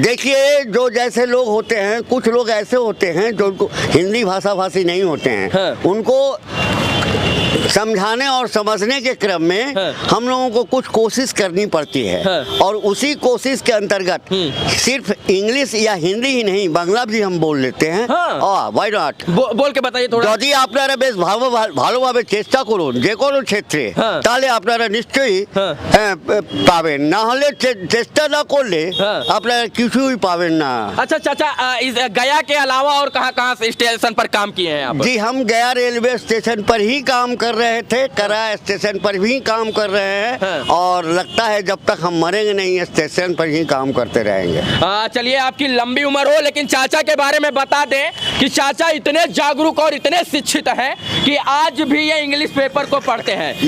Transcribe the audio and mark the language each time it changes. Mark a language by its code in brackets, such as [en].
[hi] देखिए, जो जैसे लोग होते हैं, कुछ लोग ऐसे होते हैं जो उनको हिंदी भाषी नहीं होते हैं, उनको समझाने और समझने के क्रम में हम लोगों को कुछ कोशिश करनी पड़ती है और उसी कोशिश के अंतर्गत सिर्फ इंग्लिश या हिंदी ही नहीं बांग्ला भी हम बोल लेते हैं। [en] Why not? [hi] बोल के बताइए थोड़ा। [bn] যদি আপনারা বেশ ভালোভাবে চেষ্টা করুন যে কোনো ক্ষেত্রে, তাহলে আপনারা নিশ্চয়ই পাবেন, না হলে চেষ্টা না করলে আপনারা কিছুই পাবেন না। [hi] अच्छा चाचा, इस गया के अलावा और कहाँ स्टेशन पर काम किए हैं आप? जी, हम गया रेलवे स्टेशन पर ही काम कर रहे थे, करा स्टेशन पर भी काम कर रहे हैं और लगता है जब तक हम मरेंगे नहीं स्टेशन पर ही काम करते रहेंगे। चलिए, आपकी लंबी उम्र हो, लेकिन चाचा के बारे में बता दें कि चाचा इतने जागरूक और इतने शिक्षित हैं कि आज भी ये इंग्लिश पेपर को पढ़ते हैं।